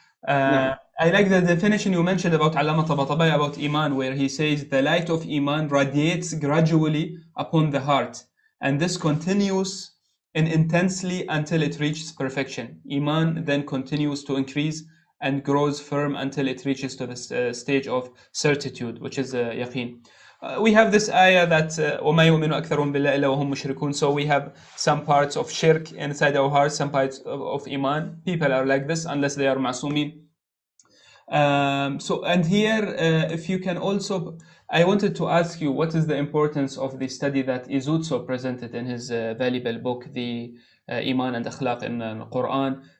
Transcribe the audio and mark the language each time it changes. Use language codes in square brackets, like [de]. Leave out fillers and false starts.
[en] I like the definition you mentioned about Allamah Tabatabai about إيمان, where he says the light of إيمان radiates gradually upon the heart, and this continues intensely until it reaches perfection. Iman then continues to increase and grows firm until it reaches to the stage of certitude, which is yaqeen. We have this ayah that [ar] وَمَا يُؤْمِنُ أَكْثَرُهُم بِاللَّهِ إِلَّا وَهُم مُشْرِكُونَ. [en] So we have some parts of shirk inside our hearts, some parts of iman. People are like this unless they are ma'sumin. And here, if you can also, I wanted to ask you, what is the importance of the study that Ízótso presented in his valuable book, the Iman and Akhlaq in the Quran?